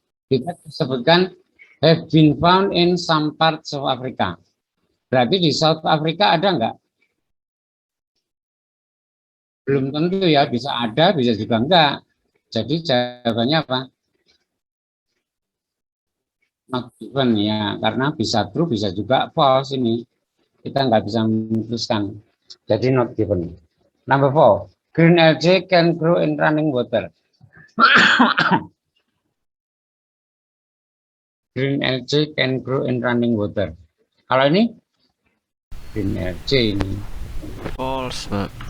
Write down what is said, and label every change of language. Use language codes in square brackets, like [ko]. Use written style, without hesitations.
[id] Kita disebutkan [en] have been found in some parts of Africa. [id] Berarti di South Africa ada enggak? Belum tentu ya, bisa ada, bisa juga enggak. Jadi jawabannya apa? [en] Not given [id] ya, karena bisa true, bisa juga false ini. Kita nggak bisa memutuskan. Jadi [en] not given. Number 4. Green algae can grow in running water. Green algae can grow in running water. [id] Kalau ini green algae ini False, Pak.